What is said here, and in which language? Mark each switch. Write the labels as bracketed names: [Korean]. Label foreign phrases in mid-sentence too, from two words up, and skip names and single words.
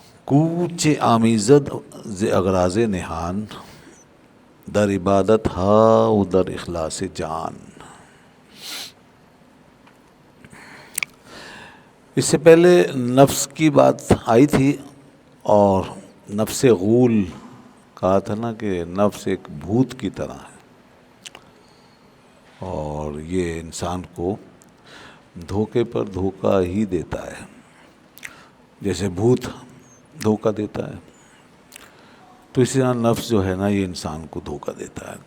[Persian] کوچ آمیزد ز اغراض نہان، در عبادت ہا و در اخلاص جان۔ [Urdu] اس سے پہلے نفس کی بات آئی تھی، اور نفس غول کہا تھا نا کہ نفس ایک بھوت کی طرح ہے، اور یہ انسان کو دھوکے پر دھوکہ ہی دیتا ہے، جیسے بھوت دھوکہ دیتا ہے، تو اسی طرح نفس جو ہے نا یہ انسان کو دھوکہ دیتا ہے۔